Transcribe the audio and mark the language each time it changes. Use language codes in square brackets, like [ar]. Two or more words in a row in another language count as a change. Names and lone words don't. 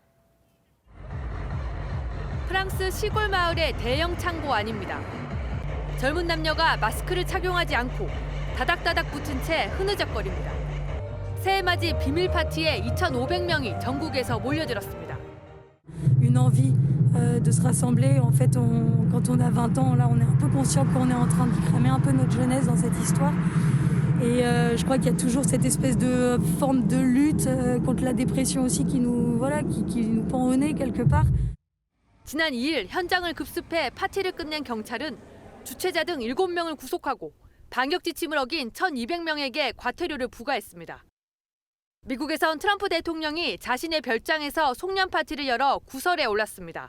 [ko] 프랑스 시골 마을의 대형 창고 안입니다. 젊은 남녀가 마스크를 착용하지 않고 다닥다닥 붙은 채 흐느적거립니다. 새해맞이 비밀 파티에 2,500명이 전국에서 몰려들었습니다. [fr] Une envie de se rassembler. En fait, quand on a 20 ans, là, on est un peu conscient qu'on est en train de cramer un peu notre jeunesse dans cette histoire. Et je crois qu'il y a toujours cette espèce de forme de lutte contre la dépression aussi qui nous pend au nez quelque part. [ko] 지난 2일 현장을 급습해 파티를 끝낸 경찰은 주최자 등 7명을 구속하고 방역 지침을 어긴 1,200명에게 과태료를 부과했습니다. 미국에선 트럼프 대통령이 자신의 별장에서 송년 파티를 열어 구설에 올랐습니다.